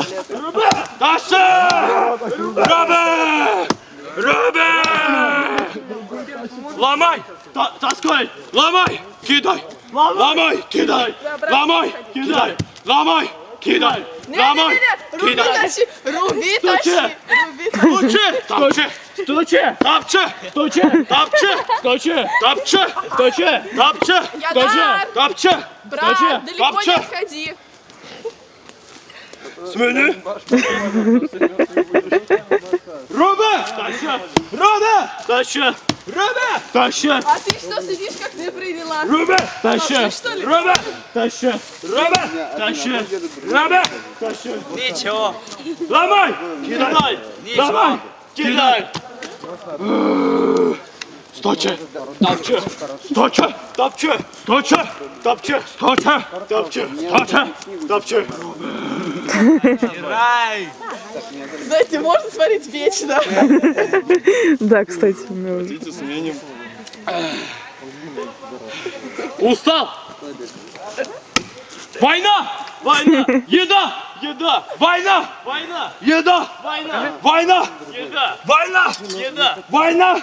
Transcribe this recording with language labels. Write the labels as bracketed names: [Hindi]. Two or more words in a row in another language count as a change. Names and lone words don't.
[Russian] Тащи! Роби! Ломай! Таскай! Ломай! Кидай! Ломай! Кидай! Ломай! Кидай! Ломай! Кидай! Ломай! руби, Кидай! тащи. Руби, Стучи! тащи. Руби, тащи. Стучи! Стучи! Топчи! Стучи! Топчи! Стучи! Топчи! Стучи! Топчи! Стучи! Топчи! Брат, далеко Топчи! не отходи. Смени! Роби! Тащи! Роби! Тащи! Роби! Тащи! А ты что сидишь, как ты привела? Роби! Тащи! Вообще, что ли? Роби! Тащи! Роби! Тащи! Роби! Тащи! Ничего. Ломай! Кидай! Ломай! Кидай! Сточи! Топчи! Сточи! Топчи! Сточи! Топчи! Сточи! Топчи! Сточи! Топчи! Рай. Знаете, можно смотреть вечно. Да, кстати, можно. Хотите, сменим. Устал! Война! Война! Еда! Еда! Война! Война! Еда! Война! Война! Еда! Война! Еда! Война!